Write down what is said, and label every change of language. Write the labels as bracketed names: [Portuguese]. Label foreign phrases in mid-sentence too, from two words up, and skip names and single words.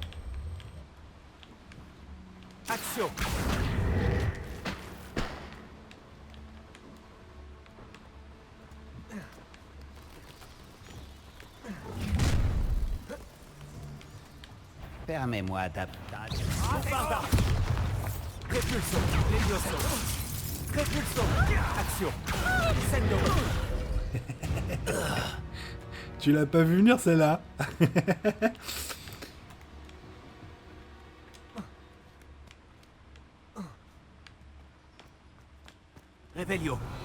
[French] Action. Permets-moi d'apprendre. Bombarda. Repulso. Levioso. Repulso. Action. Sendo. Tu l'as pas vu venir celle-là? Revelio.